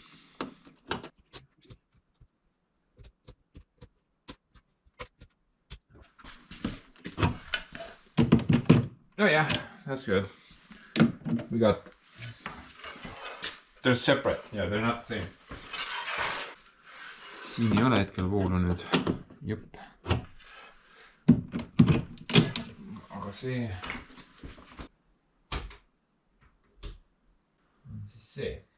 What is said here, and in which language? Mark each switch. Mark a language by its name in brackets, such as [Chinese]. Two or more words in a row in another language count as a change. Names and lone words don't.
[English] Oh yeah, that's good. We got... They're separate. Yeah, they're not the same. [Estonian] Siin ei ole hetkel voolu nüüd. Jupp. Aga see... on siis see.